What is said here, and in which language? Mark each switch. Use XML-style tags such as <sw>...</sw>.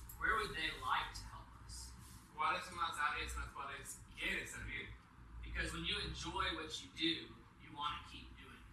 <en>Where would they like to help us?</en> <es>¿Cuáles son las áreas en las cuales quieres servir?</es> <en>Because when you enjoy what you do, you want to keep doing it.</en>